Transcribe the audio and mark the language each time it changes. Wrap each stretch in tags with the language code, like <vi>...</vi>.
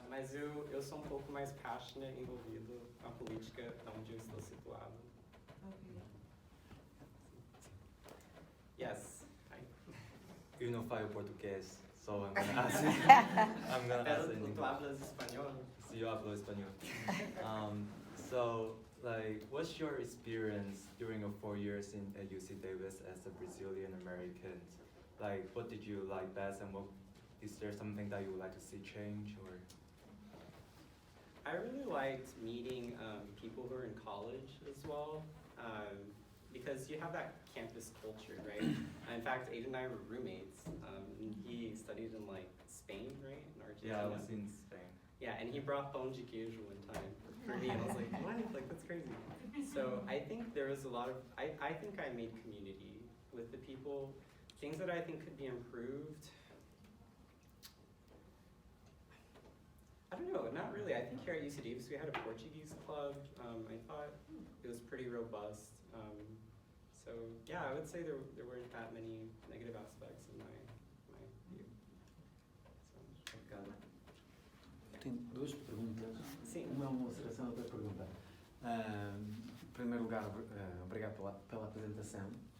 <pt>Mas eu sou um pouco mais passionate, envolvido na política onde eu estou situado.</pt> <en>Okay. Yes.</en> <pt>Eu não falo português,</pt> <en>so I'm gonna ask.</en> <es>Tu hablas espanhol? Sí, yo hablo español.</es> <en>So, like, what's your experience during your 4 years at UC Davis as a Brazilian American? Like, what did you like best, and is there something that you would like to see change, or? I really liked meeting people who are in college as well, because you have that campus culture, right? In fact, Aiden and I were roommates. He studied in like Spain, right? In Argentina. Yeah, I was in Spain. Yeah, and he brought pão de queijo one time for me, and I was like, what? Like, that's crazy. So I think there was a lot of, I think I made community with the people. Things that I think could be improved. I don't know, not really. I think here at UC Davis we had a Portuguese club. I thought it was pretty robust. So yeah, I would say there weren't that many negative aspects in my view. So.</en> <pt>Tenho 2 perguntas. Sim. Uma é uma observação, outra pergunta. Em primeiro lugar, obrigado pela apresentação.</pt>